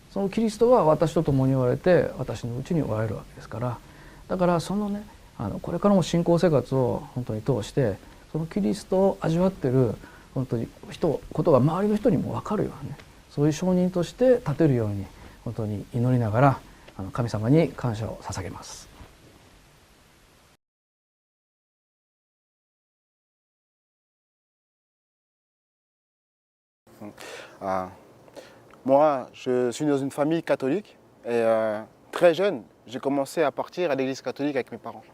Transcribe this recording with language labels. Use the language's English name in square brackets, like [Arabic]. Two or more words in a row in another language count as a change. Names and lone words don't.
[Japanese] そのキリストは私と共におられて私のうちにおられるわけですから、だからねこれからも信仰生活を本当に通してそのキリストを味わってる本当にことが周りの人にも分かるようなね、そういう証人として立てるように本当に祈りながら神様に感謝を捧げます。 [French] Moi, je suis dans une famille catholique et très jeune, j'ai commencé à partir à l'église catholique avec mes parents.